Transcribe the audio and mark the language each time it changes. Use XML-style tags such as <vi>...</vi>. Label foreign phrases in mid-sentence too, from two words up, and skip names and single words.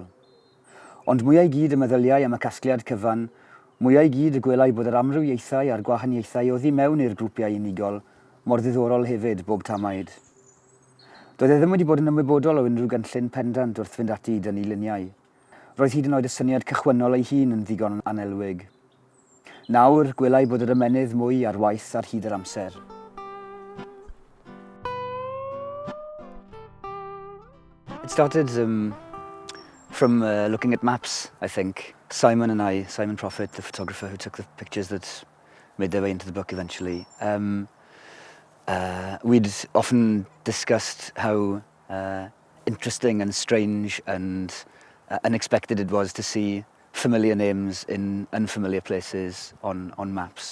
<cy>Ond mwyau gyd y meddyliau am y casgliad cyfan, mwyau gyd y gwelai bod yr amrywiaethau a'r gwahaniaethau oddi mewn i'r grwpiau unigol mor ddiddorol hefyd bob tamaid. Doedd e ddim wedi bod yn ymwybodol o unrhyw gynllun pendant wrth fynd ati dynnu luniau. Roedd hyd yn oed y syniad cychwynnol ei hun yn ddigon anelwig. Nawr, gwelai bod yr ymenydd mwy ar waith ar hyd yr amser.</cy> <en>It started from looking at maps, I think. Simon Prophet, the photographer who took the pictures that made their way into the book eventually, we'd often discussed how interesting and strange and unexpected it was to see familiar names in unfamiliar places on maps.</en>